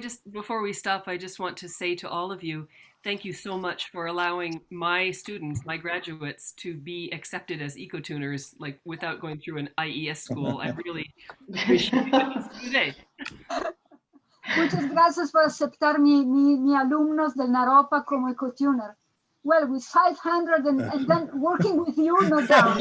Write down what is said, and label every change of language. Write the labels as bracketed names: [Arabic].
[English] Before we stop, I just want to say to all of you, thank you so much for allowing my students, my graduates, to be accepted as ecotuners, like without going through an IES school. I really appreciate it. [Spanish] Muchas gracias por aceptar mi alumnos del Naropa como ecotuner. [English] Well, with 500 and then working with you, no doubt.